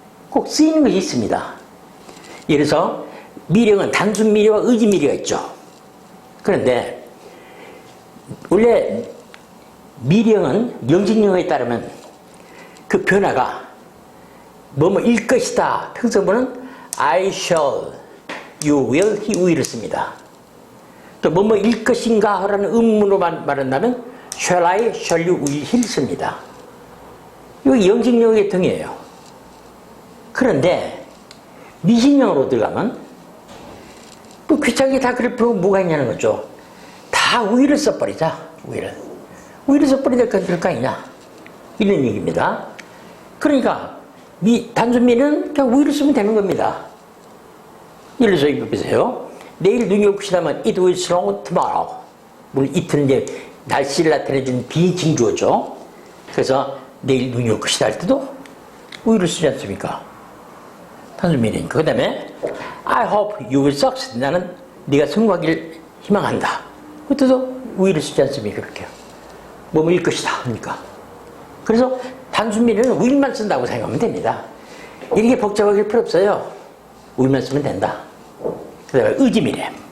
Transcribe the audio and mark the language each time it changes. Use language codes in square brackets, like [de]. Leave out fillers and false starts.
[ko] 꼭 쓰이는 것이 있습니다. 예를 들어서 미래형은 단순 미래와 의지 미래가 있죠. 그런데 원래 미래형은 영식영어에 따르면 그 변화가 뭐뭐일 것이다. 평소보는 [en] I shall, you will, he will [ko] 을 씁니다. 또 뭐뭐일 것인가 라는 의문으로 말한다면 [en] shall I, shall you, will, he'll [ko] 씁니다. 이거 영식영어 계통이에요. 그런데 미신형으로 들어가면 또 귀찮게 다 그럴 필요가 뭐가 있냐는 거죠. 다 will을 써버리자. will을 써버리자 될 거 아니냐. 이런 얘기입니다. 그러니까 단순 미래는 그냥 will을 쓰면 되는 겁니다. 예를 들어서 이거 보세요. 내일 눈이 올 것이라면 [en] it will snow tomorrow. [ko] 물론 it는 이제 날씨를 나타내주는 비인칭 주어죠. 그래서 내일 눈이 올 것이다 할 때도 will을 쓰지 않습니까? 단순 미래니까. 그 다음에 [en] I hope you will succeed. [ko] 나는 네가 성공하기를 희망한다. 그때도 will을 쓰지 않습니까? 그렇게. 뭐뭐일 것이다 하니까. 그래서 단순 미래는 will만 쓴다고 생각하면 됩니다. 이렇게 복잡하게 필요 없어요. will만 쓰면 된다. 그 다음에 의지 미래.